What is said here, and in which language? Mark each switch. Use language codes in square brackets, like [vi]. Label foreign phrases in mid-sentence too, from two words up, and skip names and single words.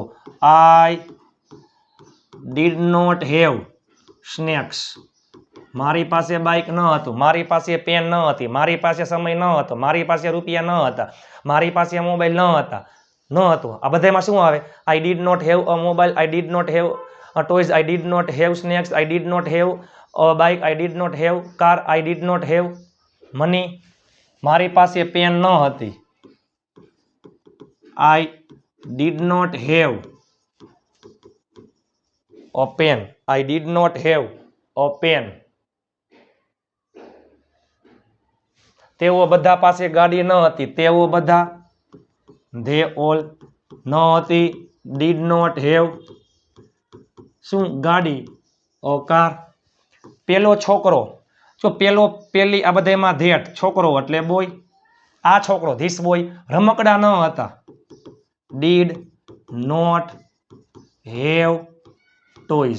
[en] I did not have snacks. [gu] મારી પાસે બાઇક ન હતું. મારી પાસે પેન ન હતી. મારી પાસે સમય ન હતો. મારી પાસે રૂપિયા ન હતા. મારી પાસે મોબાઈલ ન હતા. ન હતું. આ બધામાં શું આવે? [en] I did not have a mobile. I did not have toys. I did not have snacks. I did not have a bike. I did not have car. I did not have money. [gu] મારી પાસે પેન ન હતી. [en] I did not have a pen. I did not have a pen. [gu] તેઓ બધા પાસે ગાડી ન હતી. તેઓ બધા [en] they all [gu] ન હતી. [en] did not have [gu] શું? ગાડી. ઓ કાર. પેલો છોકરો. જો પેલો પેલી આ બધામાં ધેટ છોકરો એટલે બોય. આ છોકરો [en] this boy [gu] રમકડા ન હતા. [en] did not have toys.